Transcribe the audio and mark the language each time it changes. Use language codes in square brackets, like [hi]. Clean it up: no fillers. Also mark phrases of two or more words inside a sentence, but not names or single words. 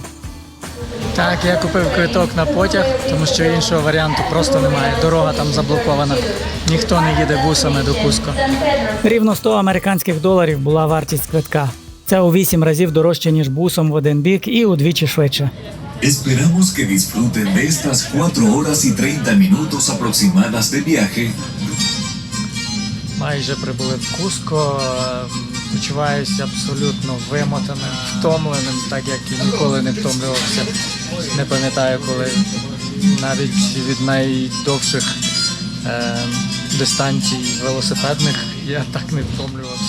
[uk] Так, я купив квиток на потяг, тому що іншого варіанту просто немає. Дорога там заблокована. Ніхто не їде бусами до Куско. Рівно 100 американських доларів була вартість квитка. Це у 8 разів дорожче, ніж бусом в один бік і удвічі швидше. [es] Esperamos que disfruten de estas 4 horas y 30 minutos aproximadas de viaje. [uk] Майже прибули в Куско. Почуваюся абсолютно вимотаним, втомленим, так як і ніколи не втомлювався. Не пам'ятаю, коли навіть від найдовших дистанцій велосипедних я так не втомлювався.